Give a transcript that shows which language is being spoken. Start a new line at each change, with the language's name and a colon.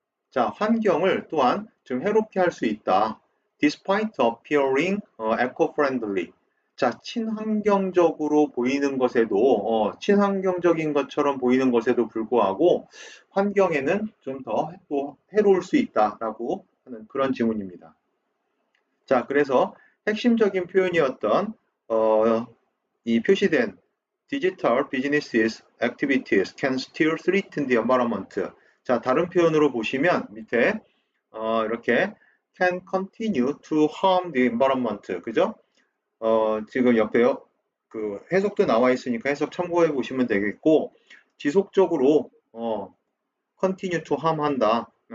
Korean: 자 환경을 또한 좀 해롭게 할 수 있다.
English: Despite appearing eco-friendly.
Korean: 자, 친환경적으로 보이는 것에도, 친환경적인 것처럼 보이는 것에도 불구하고 환경에는 좀 더 또 해로울 수 있다라고 하는 그런 지문입니다. 자, 그래서 핵심적인 표현이었던, 이 표시된
English: Digital Business Activities can still threaten the environment.
Korean: 자, 다른 표현으로 보시면 밑에 이렇게
English: can continue to harm the environment.
Korean: 그죠? 지금 옆에 그 해석도 나와 있으니까 해석 참고해 보시면 되겠고, 지속적으로 continue to harm 한다.